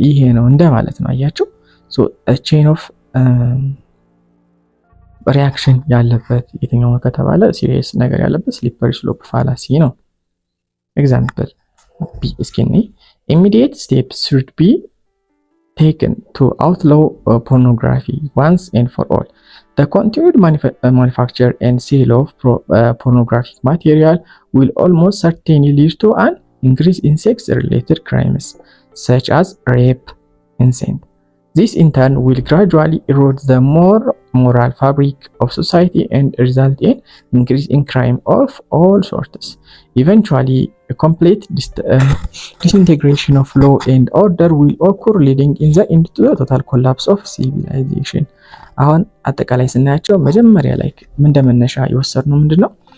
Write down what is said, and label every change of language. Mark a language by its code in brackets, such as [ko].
[am] ይሄ ነው እንደማለት ነው። አያችሁ? ሶ ቼን ኦፍ ሪአክሽን ያለበት የትኛው ነው ከተባለ ሲሪየስ ነገር ያለበት ስሊፐሪ ስሎፕ ፋላሲ ነው። ኤግዛምፕል እስኪኒ [en] immediate steps should be taken to outlaw pornography once and for all. The continued manufacture and sale of pornographic material will almost certainly lead to an increase in sex-related crimes such as rape, incest. This in turn will gradually erode the moral fabric of society and result in increase in crime of all sorts. Eventually, a complete disintegration of law and order will occur, leading in the end to the total collapse of civilization. [am] አሁን አጠቃላይ ስናያቸው መጀመሪያ ላይ እንደመነሻ የወሰድነው ምንድነው?